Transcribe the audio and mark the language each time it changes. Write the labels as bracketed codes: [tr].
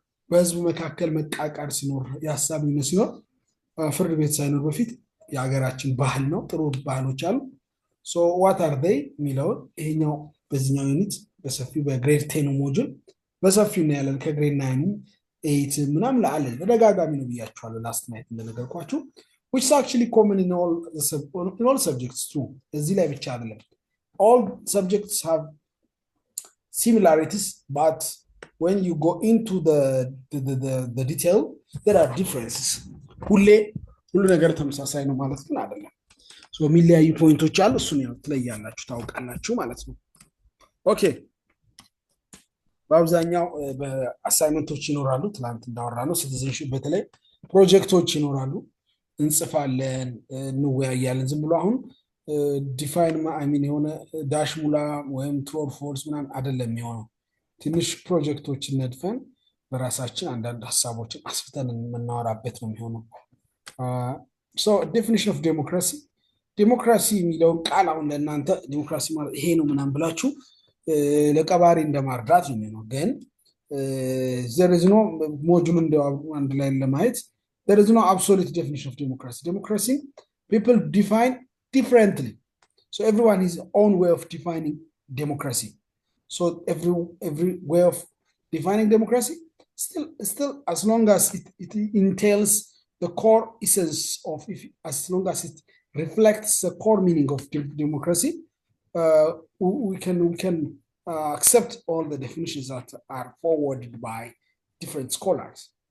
[am] በህዝብ መካከል መቃቃር ሲኖር፣ የሀሳብ ልዩነት ሲኖር ፍርድ ቤት ሳይኖር በፊት የሀገራችን ባህል ነው። ጥሩ ባህሎች አሉ። [en] so what are they [am] የሚለውን ይሄኛው በዚህኛው ዩኒት በሰፊው በግሬድ 10 ሞጁል በሰፊው ነው ያለን። ከግሬድ 9 8 ምናምን ለአለን በደጋጋሚ ነው ብያችኋለሁ [en] ላስት ናይት [am] እንደነገርኳችሁ [en] which is actually common in all subjects too. [am] እዚህ ላይ ብቻ አይደለም። [en] all subjects have similarities but when you go into the detail there are differences. [am] ሁሉ ነገር ተመሳሳይ ነው ማለት ግን አይደለም። so የሚለያዩ ፖይንቶች አሉ። እሱን ያው ትለያላችሁ ታውቃላችሁ ማለት ነው። ኦኬ በአብዛኛው በአሳይመንቶች ይኖራሉ። ትላንት እንዳወራነው ሲቲዝንሺፕ በተለይ ፕሮጀክቶች ይኖራሉ። እንጽፋለን፣ እንወያያለን። ዝም ብሎ አሁን ዲፋይን የሆነ ዳሽ ሙላ ወይም ትሩ ኦር ፎልስ ምናምን አይደለም የሚሆነው። ትንሽ ፕሮጀክቶችን ነድፈን በራሳችን አንዳንድ ሀሳቦችን አስፍተን የምናወራበት ነው የሚሆነው። [en] so definition of democracy [am] ዲሞክራሲ የሚለውን ቃል አሁን ለእናንተ ዲሞክራሲ ማለት ይሄ ነው ምናምን ብላችሁ ለቀባሪ እንደማርዳት ነው። ግን [en] there is no [am] ሞጁል እንደው አንድ ላይ ለማየት [en] there is no absolute definition of democracy. Democracy, people define differently. So everyone has his own way of defining democracy. So every way of defining democracy, still as long as it entails the core essence of, as long as it reflects the core meaning of democracy, we can accept all the definitions that are forwarded by different scholars.